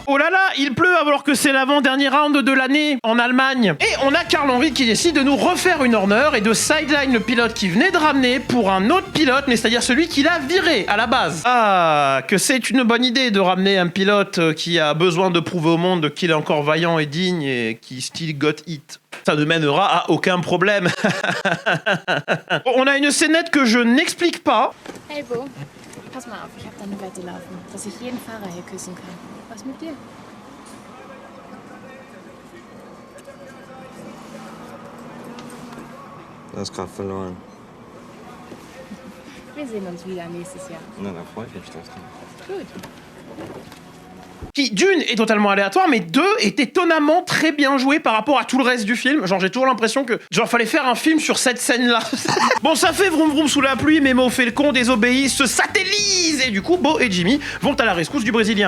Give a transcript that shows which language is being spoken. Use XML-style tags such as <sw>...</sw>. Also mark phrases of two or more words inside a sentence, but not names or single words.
<fr>Oh là là, il pleut alors que c'est l'avant-dernier round de l'année en Allemagne. Et on a Carl Henry qui décide de nous refaire une honneur et de sideline le pilote qui venait de ramener pour un autre pilote, mais c'est-à-dire celui qu'il a viré à la base. Ah, que c'est une bonne idée de ramener un pilote qui a besoin de prouver au monde qu'il est encore vaillant et digne et qui</fr> <en>still got it.</en> <fr>Ça ne mènera à aucun problème. On a une scénette que je n'explique pas.</fr> <de>Hey Bo, pass mal auf, ich hab da eine Wette laufen, dass ich jeden Fahrer hier küssen kann. Was mit dir? Du hast gerade verloren. Wir sehen uns wieder nächstes Jahr. Na, da freue ich mich drauf. Gut.</de> <fr>Qui, d'une, est totalement aléatoire, mais deux, est étonnamment très bien joué par rapport à tout le reste du film. Genre, j'ai toujours l'impression que, genre, fallait faire un film sur cette scène-là. Bon, ça fait vroom vroom sous la pluie, Memo fait le con, désobéit, se satellise, et du coup, Beau et Jimmy vont à la rescousse du Brésilien.</fr>